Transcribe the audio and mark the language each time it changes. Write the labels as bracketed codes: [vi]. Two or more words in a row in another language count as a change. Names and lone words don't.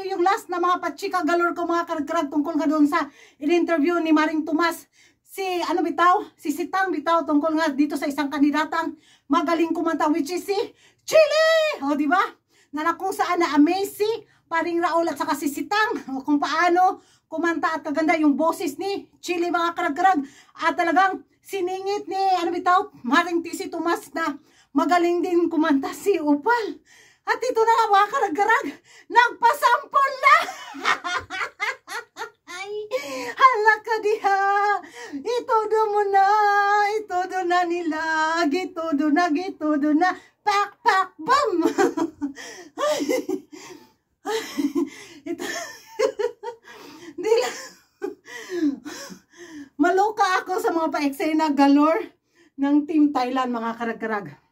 [tl] last na mga pachika galore ko mga karag-karag tungkol nga doon sa in-interview ni Maring Tomas. Si si Sitang bitaw tungkol nga dito sa isang kandidatang magaling kumanta [en] which is [tl] si Chili. O di ba? Na kung saan na-amaze si Paring Raul at saka si Sitang o kung paano kumanta at kaganda yung boses ni Chili mga karag-karag. At talagang siningit ni Maring TC Tomas na magaling din kumanta si Upal. At ito na nga mga karag-karag, nagpasampol na! [ceb] Hala ka diha, [tl] itodo mo na, itodo na nila, gitodo na, pak, pak, bam! Ito, di lang, maloka ako sa mga pa-eksena galore ng Team Thailand mga karag-karag.